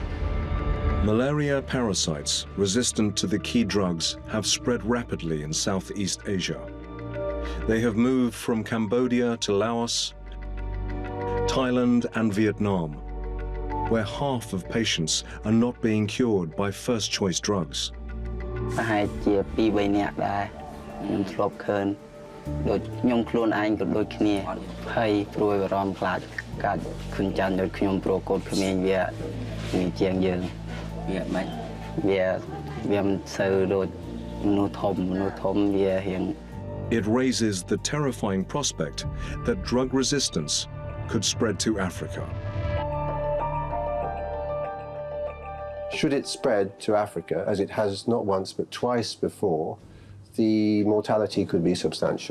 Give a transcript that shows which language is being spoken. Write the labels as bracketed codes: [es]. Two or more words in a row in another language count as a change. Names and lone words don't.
[en] Malaria parasites resistant to the key drugs have spread rapidly in Southeast Asia. They have moved from Cambodia to Laos, Thailand and Vietnam, where half of patients are not being cured by first-choice drugs. [km] ខ្ញុំធ្លាប់ឃើញដូចខ្ញុំខ្លួនឯងក៏ដូចគ្នាភ័យព្រួយបារម្ភខ្លាចកាត់ឃើញចាញ់ដូចខ្ញុំព្រោះកូនក្មេងវាជាងយើងវាមិនសូវដូចមនុស្សធំវារៀង [en] It raises the terrifying prospect that drug resistance could spread to Africa. Should it spread to Africa, as it has not once but twice before, the mortality could be substantial.